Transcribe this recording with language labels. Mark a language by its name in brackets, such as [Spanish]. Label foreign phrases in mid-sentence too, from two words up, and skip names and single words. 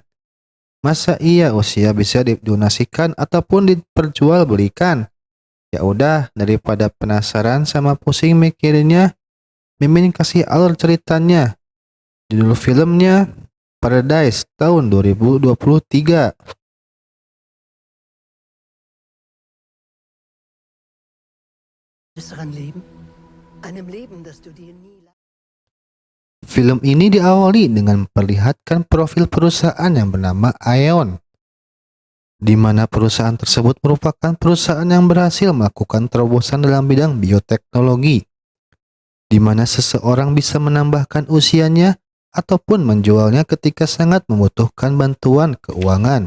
[Indonesian] Masa iya usia bisa didonasikan ataupun diperjualbelikan? Ya udah, daripada penasaran sama pusing mikirinnya, Mimin kasih alur ceritanya. Judul filmnya Paradise tahun 2023. [German] Besseren Leben? Einem Leben, das du dir nie... [Indonesian] Film ini diawali dengan memperlihatkan profil perusahaan yang bernama Aeon, di mana perusahaan tersebut merupakan perusahaan yang berhasil melakukan terobosan dalam bidang bioteknologi, di mana seseorang bisa menambahkan usianya ataupun menjualnya ketika sangat membutuhkan bantuan keuangan.